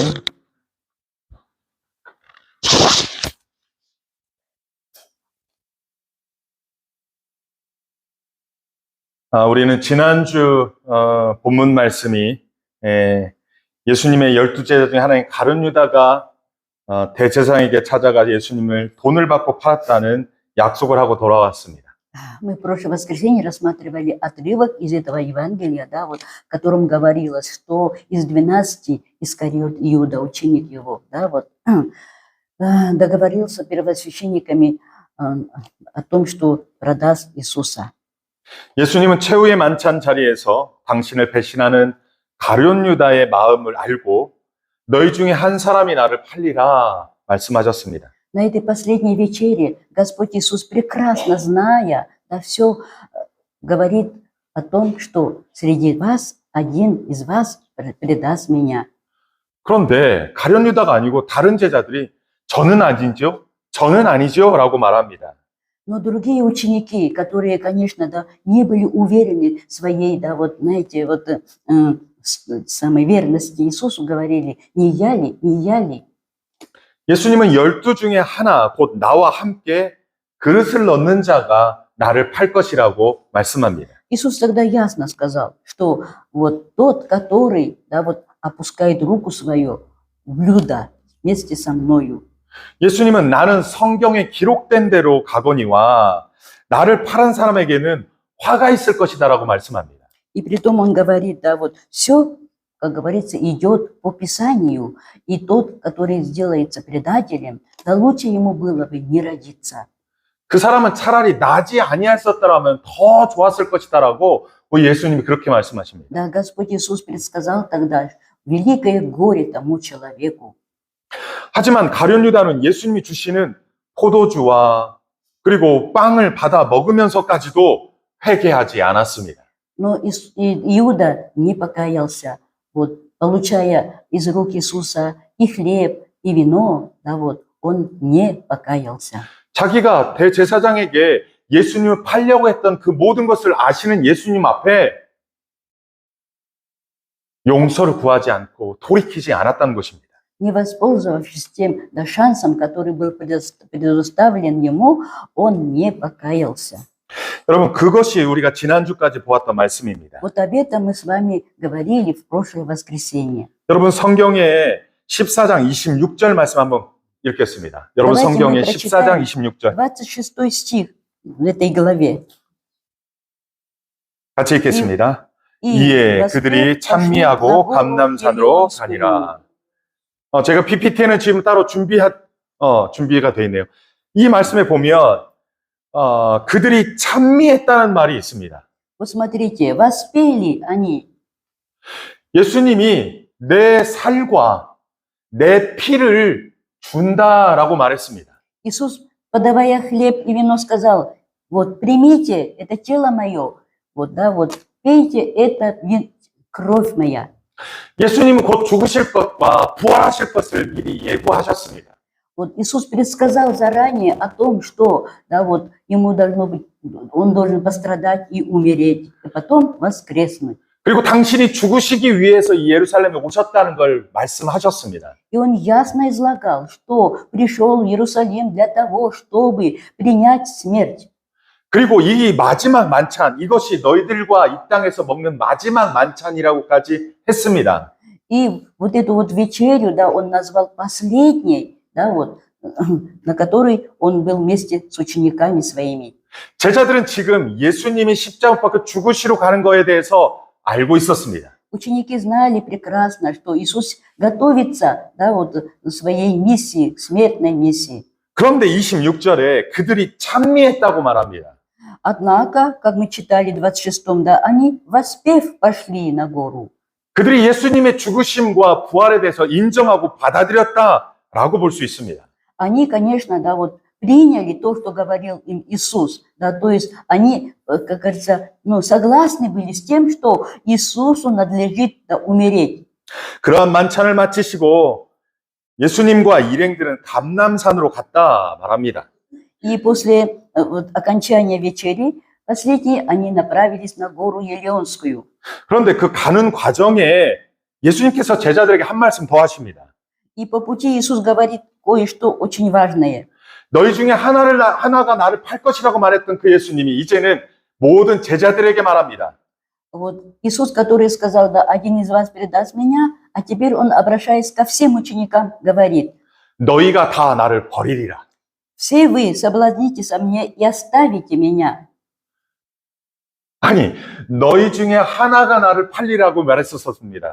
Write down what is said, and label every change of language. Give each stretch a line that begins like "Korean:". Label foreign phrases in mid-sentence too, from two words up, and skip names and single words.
Korean: 우리는 지난주 본문 말씀이 예수님의 12제자 중에 하나인 가룟 유다가 대제사장에게 찾아가 예수님을 돈을 받고 팔았다는 약속을 하고 돌아왔습니다.
Russian: Мы в прошлое воскресенье рассматривали отрывок из этого Евангелия, да, вот, в котором говорилось, что из 12 Искариот Иуда, ученик его, да, вот, договорился с первосвященниками о том, что продаст Иисуса.
Korean: 예수님은 최후의 만찬 자리에서 당신을 배신하는 가룟 유다의 마음을 알고 너희 중에 한 사람이 나를 팔리라 말씀하셨습니다.
Russian: На этой последней вечере Господь Иисус, прекрасно зная, да, все говорит о том, что среди вас один из вас предаст меня.
Korean: 그런데 가룟 유다가 아니고 다른 제자들이 저는 아니죠, 저는 아니죠 라고 말합니다.
Russian: Но другие ученики, которые, конечно, да, не были уверены в своей, да, вот, знаете, вот, самой верности Иисусу, говорили, не я ли, не я ли.
Korean: 예수님은 12 중에 하나, 곧 나와 함께 그릇을 넣는 자가 나를 팔 것이라고 말씀합니다.
Russian: Иисус тогда ясно сказал, что вот тот, который, да, вот, опускает руку свою в блюдо вместе со мною.
Korean: 예수님은 나는 성경에 기록된 대로 가거니와 나를 팔은 사람에게는 화가 있을 것이다라고 말씀합니다.
Russian: И притом он говорит, да, вот все, как говорится, идет по Писанию, и тот, который сделается предателем, да лучше ему было бы не родиться.
Korean: 그 사람은 차라리 나지 아니했었더라면 더 좋았을 것이다라고 예수님이 그렇게 말씀하십니다.
Russian: Да, Господь Иисус предсказал тогда великое горе тому человеку.
Korean: 하지만 가룟 유다는 예수님이 주시는 포도주와 그리고 빵을 받아 먹으면서까지도 회개하지 않았습니다.
Russian: Но Иуда не покаялся, вот, получая из рук Иисуса и хлеб, и вино, да, вот, он не покаялся.
Korean: 자기가 대제사장에게 예수님을 팔려고 했던 그 모든 것을 아시는 예수님 앞에 용서를 구하지 않고 돌이키지 않았다는 것입니다.
Russian: Не воспользовавшись тем, да, шансом, который был предоставлен ему, он не покаялся.
Korean: 여러분, 그것이 우리가 지난주까지 보았던 말씀입니다.
Russian: Вот об этом мы с вами говорили в прошлое воскресенье.
Korean: 여러분, 성경의 14장 26절 말씀 한번 읽겠습니다. 여러분,
Russian: Давайте
Korean: 성경의
Russian: мы
Korean: 14장
Russian: прочитаем
Korean: 26절
Russian: 26 стих в этой главе.
Korean: 같이 읽겠습니다. 이에 그들이 찬미하고 감람산으로 가니라. 제가 PPT에는 지금 따로 준비가 되어 있네요. 이 말씀에 보면 그들이 찬미했다는 말이 있습니다.
Russian: Вот смотрите, воспели они.
Korean: 예수님이 내 살과 내 피를 준다라고 말했습니다.
Russian: Иисус, подавая хлеб и вино, сказал, вот примите, это тело мое, вот, да, вот, пейте, это кровь моя.
Korean: 예수님은 곧 죽으실 것과 부활하실 것을 미리 예고하셨습니다.
Russian: Вот Иисус предсказал заранее о том, что да, вот, ему должно быть, он должен пострадать и умереть, и потом воскреснуть.
Korean: 그리고 당신이 죽으시기 위해서 이 예루살렘에 오셨다는 걸 말씀하셨습니다.
Russian: И он ясно излагал, что пришел в Иерусалим для того, чтобы принять смерть.
Korean: 그리고 이 마지막 만찬, 이것이 너희들과 이 땅에서 먹는 마지막 만찬이라고까지 했습니다.
Russian: И вот эту вот вечерю, да, он назвал последней, да, вот, на которой он был вместе с учениками своими.
Korean: 제자들은 지금 예수님이 십자가 못 박혀 죽으시러 가는 거에 대해서 알고 있었습니다.
Russian: Ученики знали прекрасно, что Иисус готовится, да, вот, к своей миссии, к смертной миссии.
Korean: 그런데 26절에 그들이 찬미했다고 말합니다.
Russian: Однако, как мы читали в 26-м, да, они, воспев, пошли на гору.
Korean: 그들이 예수님의 죽으심과 부활에 대해서 인정하고 받아들였다라고 볼 수 있습니다.
Russian: Они, конечно, да, вот, приняли то, что говорил им Иисус, да, то есть они, как говорится, ну, согласны были с тем, что Иисусу надлежит, да, умереть.
Korean: 그러한 만찬을 마치시고 예수님과 일행들은 감람산으로 갔다 말합니다.
Russian: И после вот, окончания вечери, последние, они направились на гору Елеонскую.
Korean: 그런데 그 가는 과정에 예수님께서 제자들에게 한 말씀 더 하십니다.
Russian: И по пути Иисус говорит кое-что очень важное.
Korean: 너희 중에 하나가 나를 팔 것이라고 말했던 그 예수님이 이제는 모든 제자들에게 말합니다.
Russian: Вот Иисус, который сказал, да, один из вас предаст меня, а теперь он, обращаясь ко всем ученикам, говорит,
Korean: 너희가 다 나를 버리리라.
Russian: все вы соблазнитесь о мне и оставите меня.
Korean: 아니, 너희 중에 하나가 나를 팔리라고 말했었습니다.